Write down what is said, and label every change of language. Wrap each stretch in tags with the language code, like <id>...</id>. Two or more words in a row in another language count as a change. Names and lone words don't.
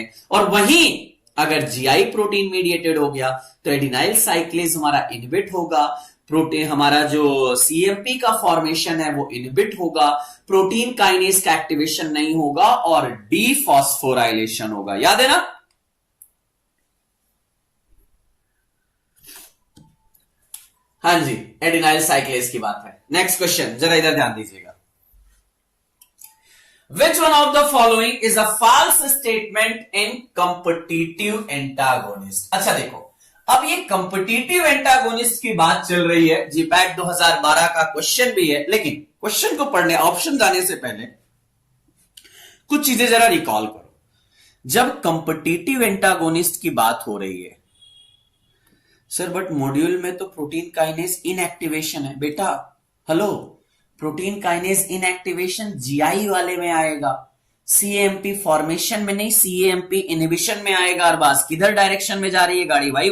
<hi>और वहीं अगर</hi> <en>Gi protein mediated</en> <hi>हो गया तो</hi> <en>adenylyl cyclase</en> <hi>हमारा इनहिबिट होगा, प्रोटीन हमारा जो सीएमपी का फॉर्मेशन है वो इनहिबिट होगा,</hi> <en>protein kinase</en> <hi>का एक्टिवेशन नहीं होगा और डीफॉस्फोराइलेशन होगा। याद है ना? हाँ जी,</hi> <en>adenylyl cyclase</en> <hi>की बात है।</hi> <en>next question,</en> <hi>जरा इधर ध्यान दीजिएगा।</hi> <en>Which one of the following is a false statement in competitive antagonist?</en> <hi>अच्छा देखो, अब ये</hi> <en>competitive antagonist</en> <hi>की बात चल रही है, जीपैट 2012 का क्वेश्चन भी है। लेकिन क्वेश्चन को पढ़ने, ऑप्शन जाने से पहले कुछ चीजें जरा रिकॉल करो। जब</hi> <en>competitive antagonist</en> <hi>की बात हो रही है,</hi> <en>sir but module</en> <hi>में तो</hi> <en>protein kinase inactivation</en> <hi>है। बेटा हेलो,</hi> <en>protein kinase inactivation</en> <hi>जीआई वाले में आएगा,</hi> <en>cAMP formation</en> <hi>में नहीं,</hi> <en>cAMP inhibition</en> <hi>में आएगा। अरबाज, किधर डायरेक्शन में जा रही है गाड़ी भाई?</hi>